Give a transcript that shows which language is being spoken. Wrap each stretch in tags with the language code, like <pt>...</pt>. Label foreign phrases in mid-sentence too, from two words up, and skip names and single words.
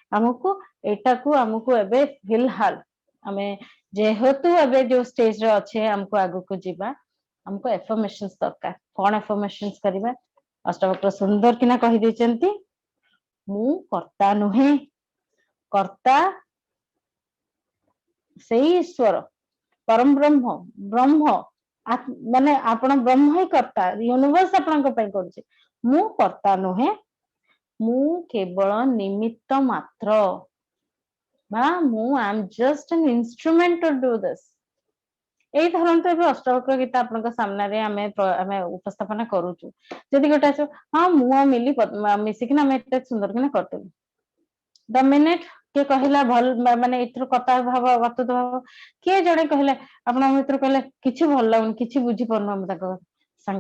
<or>ଆମକୁ ଏବେ ଫିଲହାଲ ଆମେ ଯେହେତୁ ଏବେ ଯୋଉ ଷ୍ଟେଜରେ ଅଛେ ଆମକୁ ଆଗକୁ ଯିବା ଆମକୁ ଏଫର୍ମେସନ୍ସ ଦରକାର କଣ ଏଫର୍ମେସନ୍ସ କରିବା ଅଷ୍ଟବକ୍ର ସୁନ୍ଦର କିନା କହିଦେଇଛନ୍ତି ମୁଁ କର୍ତ୍ତା ନୁହେଁ କର୍ତ୍ତା ସେଇ ଈଶ୍ୱର ପରମ ବ୍ରହ୍ମ ମାନେ ଆପଣ ବ୍ରହ୍ମ ହିଁ କର୍ତ୍ତା ୟୁନିଭର୍ସ ଆପଣଙ୍କ ପାଇଁ କରୁଛି ମୁଁ କର୍ତ୍ତା ନୁହେଁ ମୁଁ କେବଳ ନିମିତ୍ତ ମାତ୍ର ବା ମୁଁ</or> <en>am just an instrument to do this</en> <or>ଏଇ ଧରନ୍ତୁ ଏବେ ଅଷ୍ଟବକ୍ର ଗୀତା ଆପଣଙ୍କ ସାମ୍ନାରେ ଆମେ ଉପସ୍ଥାପନ କରୁଛୁ ଯଦି ଗୋଟେ ଆସିବ ହଁ ମୁଁ ଆଉ ମିଲି ମିଶିକିନା ଆମେ ଏତେ ସୁନ୍ଦର କିନା କରିଦେବୁ</or> <en>the minute</en> <or>କିଏ କହିଲା ଭଲ ମାନେ ଏଥିରୁ କର୍ତ୍ତା ଭାବ ଅତୁତ ଭାବ କିଏ ଜଣେ କହିଲେ ଆପଣଙ୍କ ଭିତରୁ କହିଲେ କିଛି ଭଲ ଲାଗୁନି କିଛି ବୁଝିପାରୁନୁ ଆମେ ତାଙ୍କ ସାଙ୍ଗେ</or>